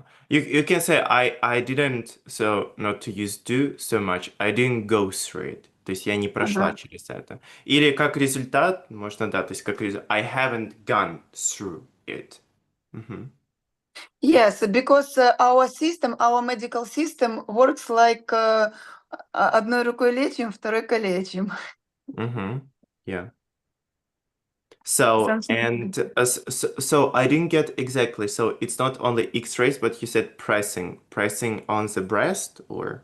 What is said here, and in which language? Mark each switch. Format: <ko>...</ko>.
<en>you can say I didn't, so not to use do so much, I didn't go through it.</en> <ru>То есть я не прошла через это. Или как результат, можно, да, то есть как результат,</ru> <en>I haven't gone through it. Мгм. Yes, because our system, our medical system works like</en> <ru>одной рукой лечим, второй калечим.</ru> <en>Yeah. So, Something like and so I didn't get exactly. So it's not only X-rays, but you said pressing on the breast, or?</en>